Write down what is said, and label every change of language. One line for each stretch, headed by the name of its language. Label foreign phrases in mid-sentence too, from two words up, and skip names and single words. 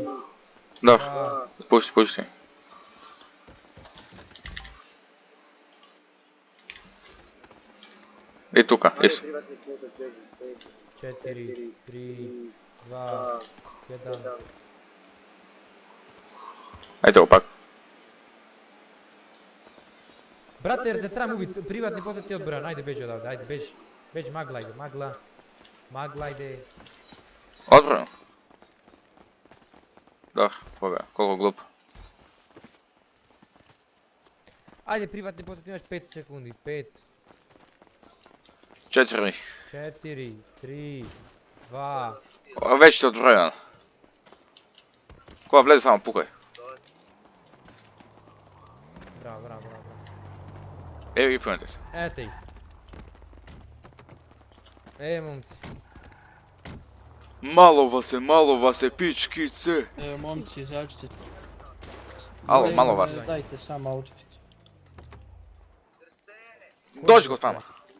Macedonian: Да, пушти. И тука, ес. 4, 3, 2, 1. Ајде опак. Брате,
Bosnian: jer te trebam ubiti, privatni posjet ti odbran, ajde beži odavde, ajde beži. Beži, magla ide, magla ide. Odbrano.
Macedonian: Да, кога, колко глуп.
Bosnian: Ajde, privatni posjet imaš 5 sekundi, 5, 4. 4, 3, 2.
Macedonian: Веќе ти одбројан. Кога влезе само пукај. Браво. Ево ги пунете се.
Bosnian: Ете ih. Momci. Malo vas je pičkice. Evo momci, izađite. Alo, malo vas. Dajte samo outfit. Dođi kod vama.